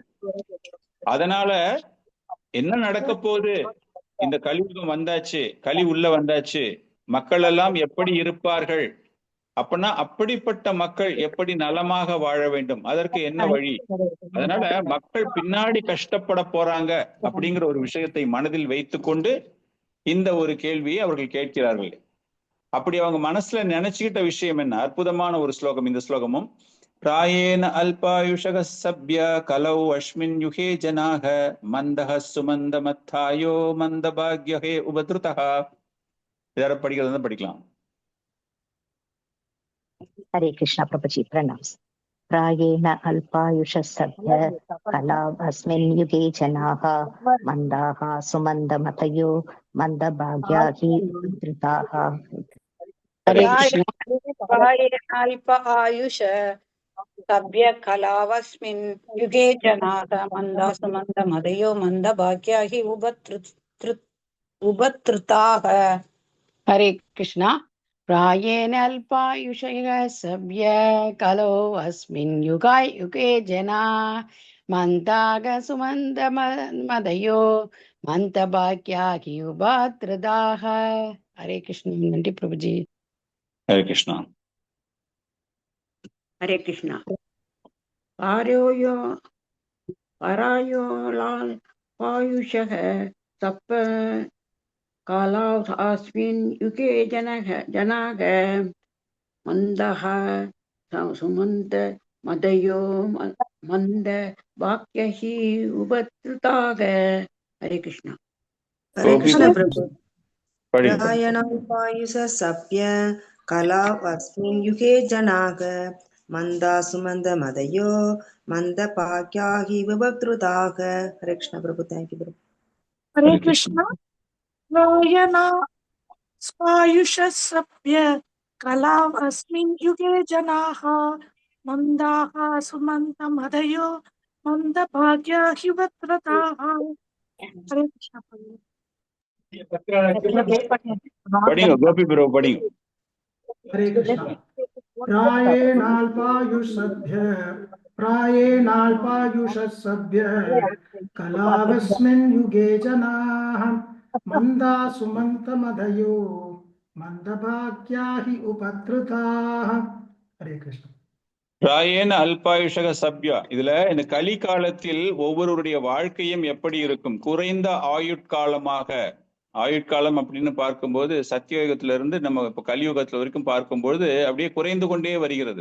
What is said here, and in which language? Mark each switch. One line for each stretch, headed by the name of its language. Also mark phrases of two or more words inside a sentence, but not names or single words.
Tamil: அதனால என்ன நடக்க போகுது, இந்த கலியுகம் வந்தாச்சு, கலி உள்ள வந்தாச்சு, மக்கள் எல்லாம் எப்படி இருப்பார்கள், அப்படின்னா அப்படிப்பட்ட மக்கள் எப்படி நலமாக வாழ வேண்டும், அதற்கு என்ன வழி, அதனால மக்கள் பின்னாடி கஷ்டப்பட போறாங்க அப்படிங்கிற ஒரு விஷயத்தை மனதில் வைத்துக்கொண்டு இந்த ஒரு கேள்வியை அவர்கள் கேட்கிறார்கள். அப்படி அவங்க மனசுல நினைச்சுக்கிட்ட விஷயம் என்ன? அற்புதமான ஒரு ஸ்லோகம் இந்த ஸ்லோகமும்.
Sanskrit: प्रायेण अल्पायुषगः सभ्य कलौ अस्मिन् युगे जनाः मन्दः सुमन्दमत्थायो मन्दभाग्यहे उபத்ருதः.
Tamil: யார படிக்கிறதா படிக்கலாம்.
Hindi: हरे कृष्ण प्रभुजी प्रणाम.
Sanskrit: प्रायेण अल्पायुषः सभ्य कलावस्मिन् युगे जनाः मन्दाः सुमन्दमतयो मन्दभाग्या हि उद्धृताः.
Hindi: हरे कृष्ण.
Sanskrit: अल्प आयुष सभ्य कलावस्मिन् युगे जनाः मन्दासु मन्दमदयो मन्दभाग्या हि उभत्रुताः.
Hindi: हरे कृष्ण.
Sanskrit: प्रायेण अल्पायुषयः सभ्य कलो अस्मिन् युगे जना मन्दाग सुमन्दमदयो मन्दभाग्या हि उभत्रुताः.
Hindi: हरे कृष्ण. नंदी प्रभुजी. हरे कृष्णा. हरे कृष्ण.
Sanskrit: परायोलायुषः सप्त कालास्मिन् युगे जनाः मन्दः सुमन्द मदयो मन्द वाक्यः उभत्रुताः.
Hindi: हरे कृष्ण. हरे कृष्ण प्रभु.
Sanskrit: प्रायेणाल्पायुष सभ्य कलावस्मिन् युगे जनाः मन्दासु मन्दमदयो मन्दभाग्या हि उभत्रुताः.
Hindi: हरे कृष्ण प्रभु.
English: thank you प्रभु.
Hindi: हरे कृष्ण.
Sanskrit: प्रायेणाल्पायुषः सभ्य कलावस्मिन् युगे जनाः मन्दाः सुमन्दमदयो मन्दभाग्या हि उभत्रुताः.
Hindi: हरे कृष्ण.
Tamil: படிங்க கோபி ப்ரோ படிங்க.
Hindi: हरे कृष्ण.
Sanskrit: प्रायेणाल्पायुषः सभ्य कलावस्मिन् युगे जनाः मन्दाः सुमन्तमदयो मन्दभाग्या हि उभत्रुताः.
Hindi: हरे कृष्ण.
Sanskrit: प्रायेण अल्पायुषक सभ्या.
Tamil: இதுல இந்த கலி காலத்தில் ஒவ்வொருவருடைய வாழ்க்கையும் எப்படி இருக்கும்? குறைந்த ஆயுட்காலமாக. ஆயுட்காலம் அப்படின்னு பார்க்கும்போது சத்தியயுகத்தில இருந்து நம்ம இப்ப கலியுகத்துல வரைக்கும் பார்க்கும்போது அப்படியே குறைந்து கொண்டே வருகிறது.